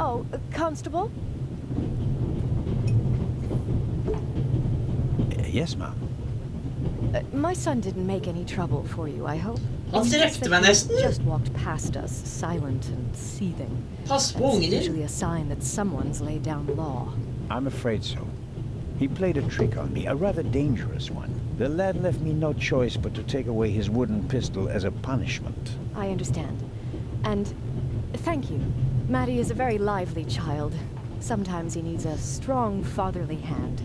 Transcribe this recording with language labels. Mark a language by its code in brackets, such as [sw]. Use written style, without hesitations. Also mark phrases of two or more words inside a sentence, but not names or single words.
[en] Constable? Yes, ma'am. My son didn't make any trouble for you, I hope. [no] Han strekte meg nesten. [en] Just walked past us, silent and seething. [no] Pass på [en] That's [no] ungen din. [en] usually a sign that someone's laid down law. I'm afraid so. He played a trick on me, a rather dangerous one. The lad left me no choice but to take away his wooden pistol as a punishment. I understand. And thank you. Maddie is a very lively child. Sometimes he needs a strong fatherly hand.